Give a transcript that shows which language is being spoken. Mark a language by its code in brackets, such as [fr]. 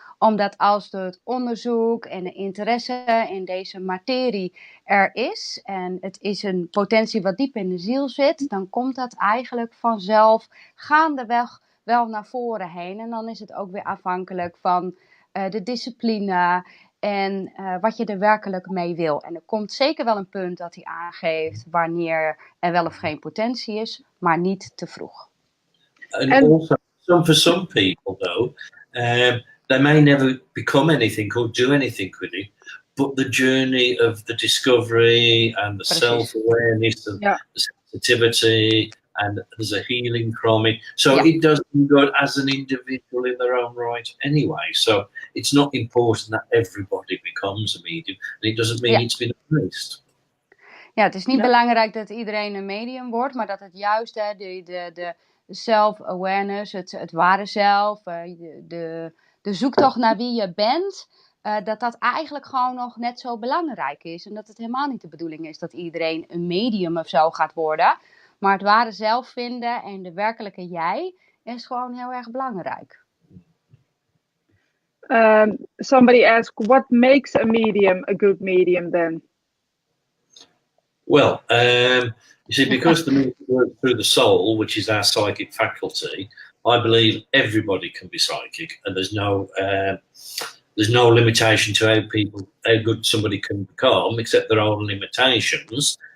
[nl] Omdat als het onderzoek en de interesse in deze materie er is, en het is een potentie wat diep in de ziel zit, dan komt dat eigenlijk vanzelf gaandeweg wel naar voren heen. En dan is het ook weer afhankelijk van de discipline en wat je er werkelijk mee wil. En er komt zeker wel een punt dat hij aangeeft wanneer er wel of geen potentie is, maar niet te vroeg. [en] And also, for some people though, they may never become anything or do anything with it, but the journey of the discovery and the self-awareness and the sensitivity, and there's a healing from it. So it doesn't go as an individual in their own right anyway. So it's not important that everybody becomes a medium. And it doesn't mean it's been erased. [nl] Ja, het is niet belangrijk dat iedereen een medium wordt, maar dat het juist de self-awareness, het ware zelf, de zoektocht naar wie je bent, dat eigenlijk gewoon nog net zo belangrijk is. En dat het helemaal niet de bedoeling is dat iedereen een medium of zo gaat worden. Maar het ware zelf vinden en de werkelijke jij is gewoon heel erg belangrijk. [en] Somebody asked, what makes a medium a good medium then? Well, you see, because the medium works through the soul, which is our psychic faculty, I believe everybody can be psychic, and there's no limitation to how good somebody can become, except their own limitations.